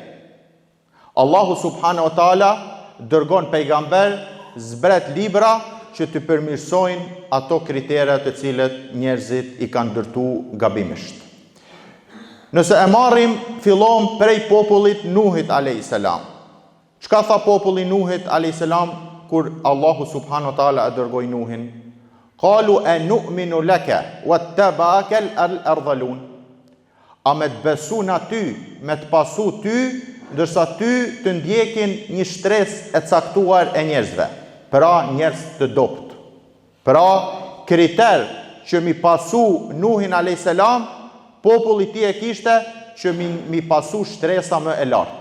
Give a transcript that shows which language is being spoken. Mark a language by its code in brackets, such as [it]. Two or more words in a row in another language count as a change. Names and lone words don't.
[sq] Allahu [ar] سبحانه وتعالى [sq] dërgon pejgamber, zbret libra që të përmirësojnë ato kritere të cilët njerëzit i kanë ndërtu gabimisht. Nëse e marrim fillon prej popullit Nuhit a.s. Çka tha populli Nuhit a.s. kur Allahu [ar] سبحانه وتعالى [sq] e dërgoi Nuhin? [ar] قالوا أنؤمن لك واتبعك الأرذلون. [sq] A me të besu në ty, me të pasu ty, ndërsa ty të ndjekin një shtres e caktuar e njerëzve, pra njerëz të dopt. Pra kriter që mi pasu Nuhin a.s. populli ti e kishte që mi pasu shtresa më e lartë.